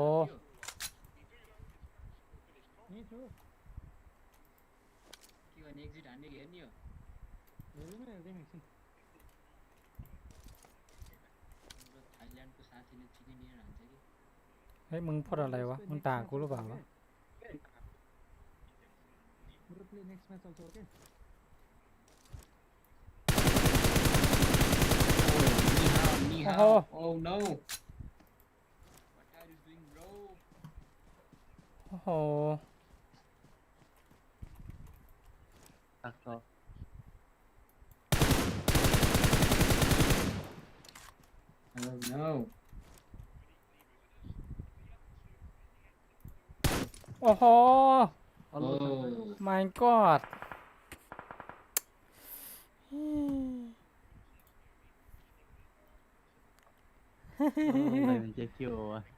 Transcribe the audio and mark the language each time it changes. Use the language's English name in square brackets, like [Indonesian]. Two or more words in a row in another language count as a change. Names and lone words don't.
[Thai] นี่ชู [Nepali] के गर्ने एक्जिट हान्ने कि हेर्ने हो? [Thai] เดี๋ยวไม่ได้ไม่สิ [Nepali] हाम्रो थाइल्यान्डको साथीले [English] chicken dinner [Nepali] हान्छ कि. [Thai] เฮ้ย มึงพูดอะไรวะ มึงด่ากูหรือเปล่าวะ [English] We'll play next match also, okay? [Chinese] Ni [English] Oh. hao. Oh no. What are you doing bro? [Thai] โอ้โห ตักต่อ [English] Oh no. [Thai] โอ้โห เอาลูก [English] Oh. my god [Thai] อะไรมันจะคิววะ